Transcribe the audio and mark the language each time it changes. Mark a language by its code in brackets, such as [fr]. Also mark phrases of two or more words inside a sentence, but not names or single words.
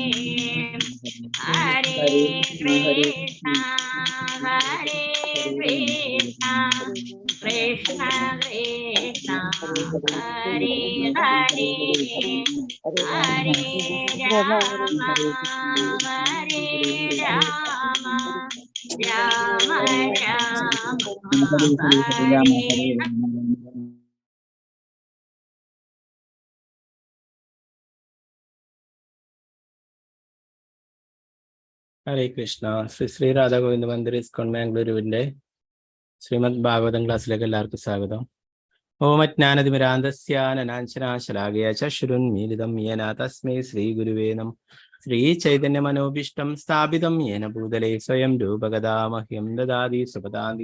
[sa] Hare Krishna Hare Krishna Krishna Krishna Hare Hare Hare Rama Hare Rama Rama Rama Hare ഹരേ കൃഷ്ണ. [ml] ശ്രീ രാധാഗോവിന്ദ മന്ദിർ ഇസ്കോൺ മാംഗ്ലൂരുവിന്റെ ശ്രീമദ് ഭാഗവതം ക്ലാസ്സിലേക്ക് എല്ലാവർക്കും സ്വാഗതം. [sa] ഓമജ്ഞാനതിമിരാന്തസ്യാനനാശനാശലാകയ ചക്ഷുരുന്മീലിതം യേന തസ്മൈ ശ്രീ ഗുരുവേ നമഃ. ശ്രീ ചൈതന്യ മനോഭീഷ്ടം സ്ഥാപിതം യേന ഭൂതലേ സ്വയം രൂപഗദാ മഹ്യം ദദാതി സുപദാന്തി.